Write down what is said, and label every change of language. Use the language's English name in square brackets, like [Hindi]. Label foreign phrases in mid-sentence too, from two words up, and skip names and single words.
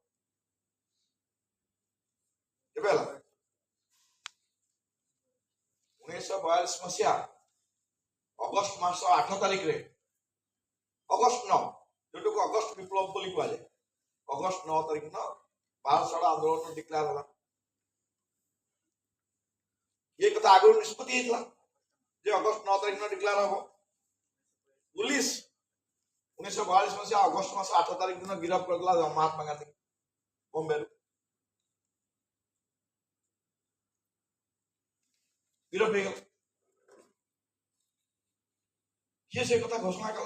[Odia] କେବେ ହେଲା? 1942 ମସିହା ଅଗଷ୍ଟ ମାସ 8 ତାରିଖରେ, ଅଗଷ୍ଟ 9, ଯୋଉଟାକୁ ଅଗଷ୍ଟ ବିପ୍ଳବ ବୋଲି କୁହାଯାଏ, ଅଗଷ୍ଟ 9 ତାରିଖ ଦିନ ଭାରତ ଛାଡ ଆନ୍ଦୋଳନ ଡିକ୍ଲାର ହେଲା। ଏ କଥା ଆଗୁ ନିଷ୍ପତ୍ତି ହେଇଥିଲା ଯେ ଅଗଷ୍ଟ 9 ତାରିଖ ଦିନ ଡିକ୍ଲାର ହବ। ପୁଲିସ 1942 ମସିହା ଅଗଷ୍ଟ ମାସ 8 ତାରିଖ ଦିନ ଗିରଫ୍ତ କଲା ମହାତ୍ମା ଗାନ୍ଧୀ ବମ୍ବେ [Hindi] गिरफ्त हो गया। [Odia] କିଏ ସେ କଥା ଘୋଷଣା କଲା?